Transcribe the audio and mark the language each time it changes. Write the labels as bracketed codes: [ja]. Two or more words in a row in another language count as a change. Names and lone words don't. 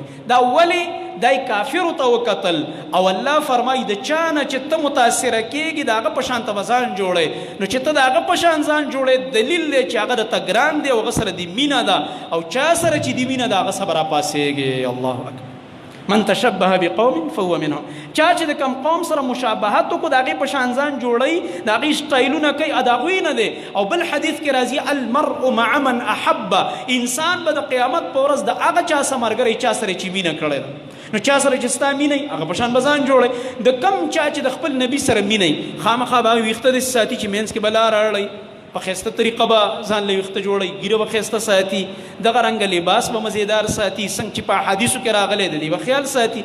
[ps] دا ولې دای کافرو ته وکتل او الله فرمایي د چا نه چې ته متاثره کېږي د هغه په شان ته به ځان جوړی. نو چې ته د هغه په شان ځان جوړی دلیل دی چې هغه درته ګران دی او هغه سره د مینه ده او چا سره چې د مینه ده هغه سره به راپاسېږي. [ar] الله اکبر. من تشبه بقوم فهو منهم. [ps] چا چې د کم قوم سره مشابهت وکړو د هغې په شان ځان جوړوي، د هغې سټایلونه کوي، د هغوی نه دی. او بل حدیث کې راځي [ar] المرء مع من احبه. [ps] انسان به د قیامت په ورځ د هغه چا سره ملګری چا سره چې مینه کړې ده. نو چا سره چې ستا مینه وي هغه په شان به ځان جوړوي. د کم چا چې د خپل نبي سره مینه وي خامخا به هغه ویښته داسې ساتي چې منځ کې به لاره اړوي، په ښایسته طریقه به ځان له ویښته جوړوي، ګیره به ښایسته ساتي، دغه رنګه لباس به مزیدار ساتي، څنګه چې په احادیثو کې راغلی د دې به خیال ساتي.